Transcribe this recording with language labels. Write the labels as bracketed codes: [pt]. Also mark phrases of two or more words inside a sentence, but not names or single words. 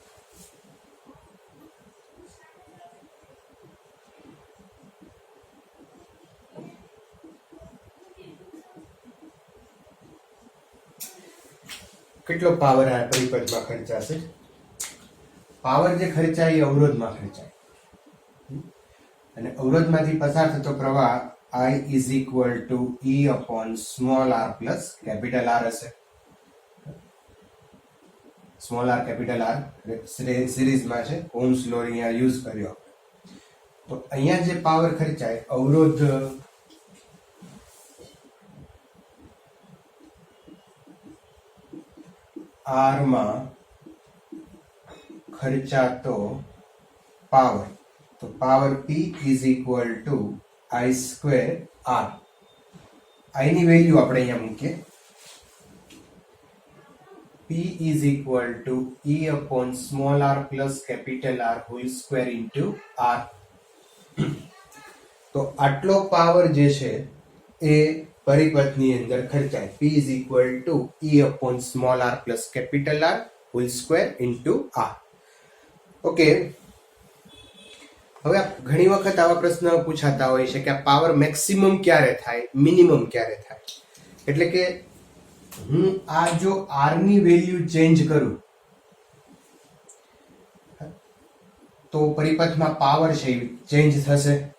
[gu] કેટલો પાવર આ પરિપથમાં ખર્ચાશે? પાવર જે ખર્ચાય એ અવરોધમાં ખર્ચાય અને અવરોધમાંથી પસાર થતો પ્રવાહ [en] I is equal to E upon small r plus capital R [gu] હશે. [en] small R capital R [gu] સિરીઝમાં છે, ઓહ્મ્સ લો અહીંયા યુઝ કર્યો. તો અહીંયા જે પાવર ખર્ચાય અવરોધ આર માં ખર્ચાતો પાવર, તો પાવર [en] P is equal to I square R. [gu] I ની વેલ્યુ આપણે અહીંયા મૂકીએ [en] P is equal to E upon small r plus capital R whole square into R. [gu] તો આટલો પાવર જે છે એ પરિપથની અંદર ખર્ચાય. [en] P is equal to E upon small r plus capital R whole square into R. [gu] ઓકે, હવે ઘણી વખત આવા પ્રશ્ન પૂછાતા હોય છે કે આ પાવર મેક્સિમમ ક્યારે થાય, મિનિમમ ક્યારે થાય. એટલે કે હું આ જો આર ની [en] value change [gu] કરું તો પરિપથમાં પાવર છે ચેન્જ થશે.